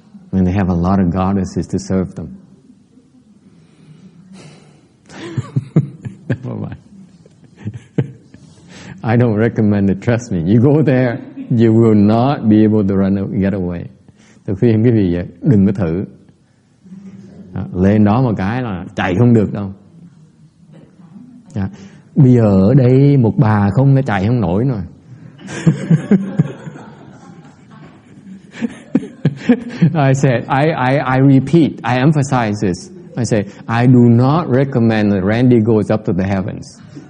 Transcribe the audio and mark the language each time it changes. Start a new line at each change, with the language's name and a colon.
English: And they have a lot of goddesses to serve them. Never mind. I don't recommend it, trust me. You go there, you will not be able to get away.
Vietnamese: Tôi khuyên quý vị đừng có thử. Lên đó một cái là chạy không được đâu. Bây giờ ở đây một bà không nó chạy không nổi rồi.
English: I said, I repeat, I emphasize this. I say, I do not recommend that Randy goes up to the heavens.